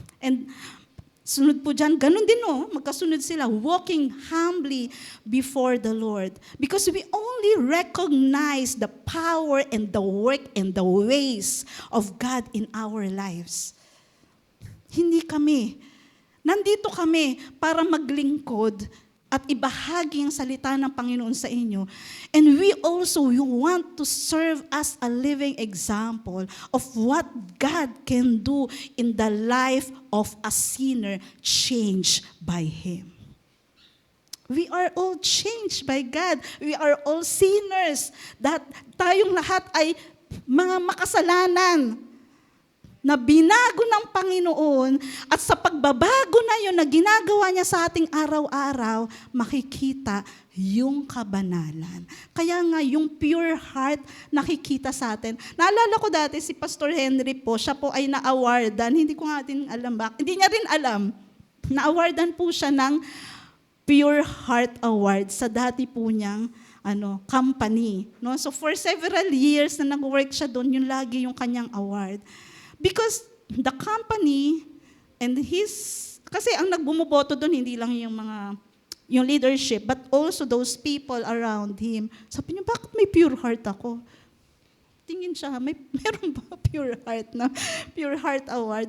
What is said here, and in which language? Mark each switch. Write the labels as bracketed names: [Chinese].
[Filipino] And sunod po dyan, ganun din magkasunod sila, [English] walking humbly before the Lord. Because we only recognize the power and the work and the ways of God in our lives. [Filipino] Hindi kami. Nandito kami para maglingkod at ibahagi ang salita ng Panginoon sa inyo. [English] And we also want to serve as a living example of what God can do in the life of a sinner changed by Him. We are all changed by God. We are all sinners. [Filipino] That tayong lahat ay mga makasalanan na binago ng Panginoon, at sa pagbabago na yun na ginagawa niya sa ating araw-araw, makikita yung kabanalan. Kaya nga, yung pure heart nakikita sa atin. Naalala ko dati si Pastor Henry po, siya po ay na-awardan, hindi ko nga din alam hindi niya rin alam, na-awardan po siya ng Pure Heart Award sa dati po niyang company. No? So [English] for several years [Filipino] na nag-work siya doon, yun lagi yung kanyang award. [English] Because the company and [Filipino] kasi ang nagbumuboto doon, hindi lang yung [English] leadership, but also those people around him. [Filipino] Sabi niya, bakit may pure heart ako? Tingin siya, meron ba pure heart na? Pure Heart Award.